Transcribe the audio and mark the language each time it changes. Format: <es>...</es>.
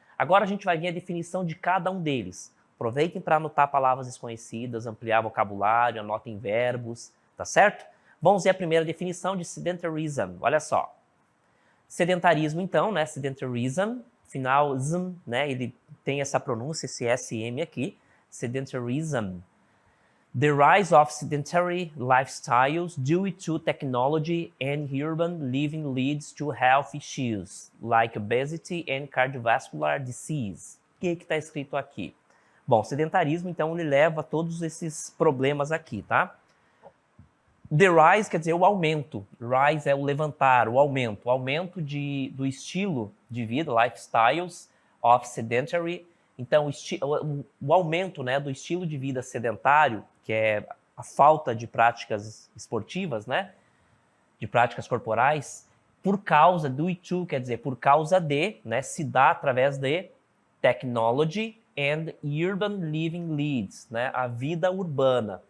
<pt>Agora a gente vai ver a definição de cada um deles. Aproveitem para anotar palavras desconhecidas, ampliar vocabulário, anotem verbos, tá certo? Vamos ver a primeira definição de sedentarism. Olha só. Sedentarismo, então, né? Sedentarism, final zm, né? Ele tem essa pronúncia, esse SM aqui. Sedentarism.</pt> <en>The rise of sedentary lifestyles due to technology and urban living leads to health issues, like obesity and cardiovascular disease.</en> <pt>O que está escrito aqui? Bom, sedentarismo, então, ele leva a todos esses problemas aqui, tá? The rise quer dizer o aumento. Rise é o levantar, o aumento. O aumento do estilo de vida,</pt> <en>lifestyles of sedentary.</en> <pt>Então, o aumento, né, do estilo de vida sedentário, que é a falta de práticas esportivas, né, de práticas corporais, por causa do to, quer dizer, por causa de, né, se dá através de</pt> <en>technology and urban living leads,</en> <pt>né, a vida urbana.</pt>